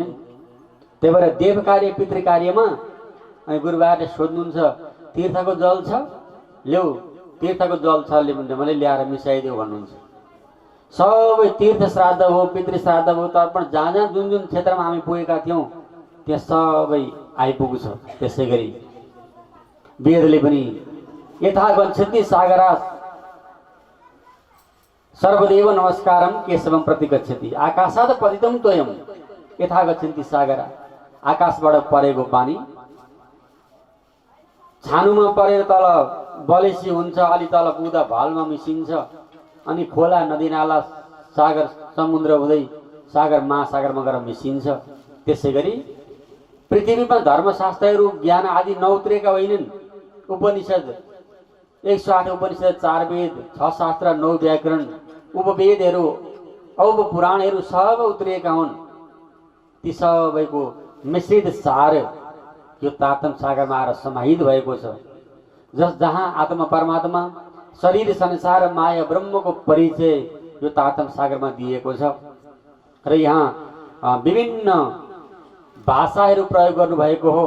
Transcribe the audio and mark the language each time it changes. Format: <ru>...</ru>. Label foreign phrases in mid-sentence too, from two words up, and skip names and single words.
<ne>त्यही भएर देव कार्य पितृ कार्यमा अनि गुरुबारले सोध्नुहुन्छ तीर्थको जल छ ल्याऊ, तीर्थको जल छ भने ल्याएर मिसाइदेऊ भन्नुहुन्छ। सबै तीर्थ श्राद्ध हो, पितृ श्राद्ध हो, तर्पण जहाँ जहाँ जुन जुन क्षेत्रमा हामी पुगेका थियौँ त्यहाँ सबै आइपुग्छ। त्यसै गरी वेदले पनि</ne> <sa>यथा गच्छति सागरा सर्वदेव नमस्कारम केशवम प्रति गच्छति आकाशात् पतितं त्वयं यथा गच्छन्ति सागरा।</sa> <ne>आकाशबाट परेको पानी छानुमा परेर तल बलेसी हुन्छ, अलि तल पुग्दा भालमा मिसिन्छ, अनि खोला नदी नाला सागर समुद्र हुँदै सागर महासागरमा गएर मिसिन्छ। त्यसै गरी पृथ्वीमा धर्मशास्त्रहरू ज्ञान आदि नउत्रेका होइनन्। उपनिषद 108 उपनिषद, 4 वेद, 6 शास्त्र, 9 व्याकरण, उपवेदहरू, उपपुराणहरू सब उत्रिएका हुन्। ती सबैको मिश्रित सार यो तातम सागरमा आएर समाहित भएको छ। जहाँ आत्मा परमात्मा, शरीर संसार माया ब्रह्मको परिचय यो तातम सागरमा दिएको छ। र यहाँ विभिन्न भाषाहरू प्रयोग गर्नुभएको हो।</ne>